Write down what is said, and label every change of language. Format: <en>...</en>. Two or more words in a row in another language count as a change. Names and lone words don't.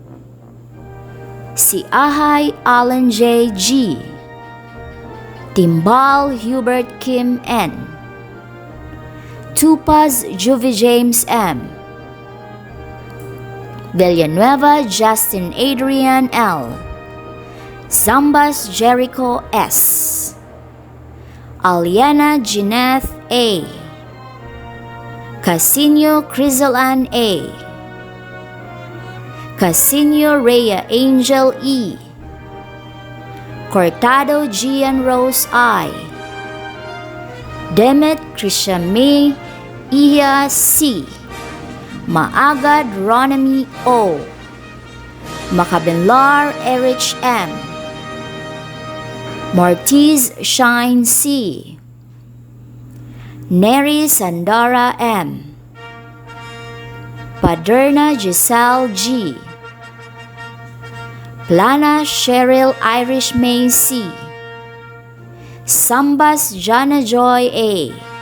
<tl>Si Ahay Alan J. G. Timbal Hubert Kim N. Tupaz Juvie James M. Villanueva Justin Adrian L. Zambas Jericho S. Aliana Jeanette A. Casino Crisalan A. Casino Rhea Angel E. Cortado Gian Rose I. Demet Krishami Iya C. Maagad Ronami O. Makabenlar Erich M. Mortiz Shine C. Neri Sandara M. Paderna Giselle G. Plana Cheryl Irish May C. Sambas Jana Joy A.</tl>